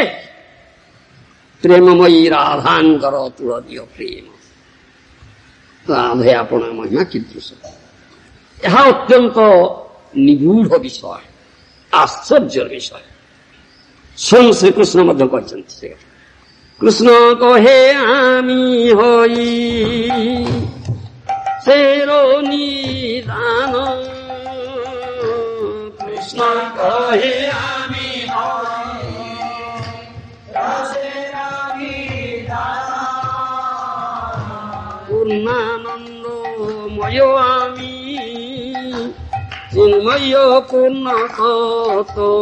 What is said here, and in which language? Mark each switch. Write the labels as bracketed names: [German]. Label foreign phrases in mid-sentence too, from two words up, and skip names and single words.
[Odia] ପ୍ରେମମୟୀ ରାଧାଙ୍କର ତୁଳନୀୟ ପ୍ରେମ। ରାଧେ ଆପଣ ମହିମା କୀଦୃଶ! ଏହା ଅତ୍ୟନ୍ତ ନିଗୂଢ଼ ବିଷୟ, ଆଶ୍ଚର୍ଯ୍ୟର ବିଷୟ। ସ୍ୱୟଂ ଶ୍ରୀକୃଷ୍ଣ ମଧ୍ୟ କହିଛନ୍ତି ସେ କଥା। [Bangla] কৃষ্ণ কহে আমি হই সের নিদান, কৃষ্ণ কহে আমি পূর্ণানন্দময় আমি চিন্ময় পূর্ণ তত্ত্ব,